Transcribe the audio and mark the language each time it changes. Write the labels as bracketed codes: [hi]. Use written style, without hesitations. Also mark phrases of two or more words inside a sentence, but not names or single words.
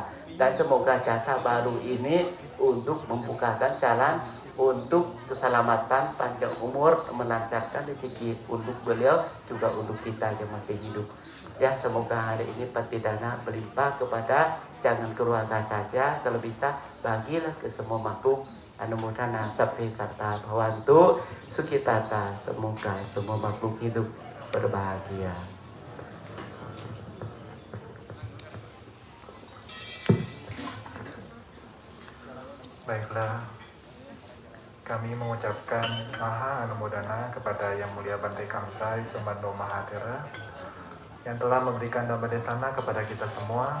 [id] Dan semoga jasa baru ini untuk membukakan jalan untuk keselamatan panjang umur melancarkan rezeki untuk beliau juga untuk kita yang masih hidup. Ya semoga hari ini patidana berlimpah kepada jangan keluarga saja kalau bisa bagilah ke semua makhluk. [pi] Anumodana sabbe satta bhavantu sukitata [id] semoga semua makhluk hidup berbahagia. Baiklah, kami mengucapkan [pi] Maha Anumodana [id] kepada Yang Mulia Bante Kamsai Sumando Mahathera yang telah memberikan Dhammadesana kepada kita semua.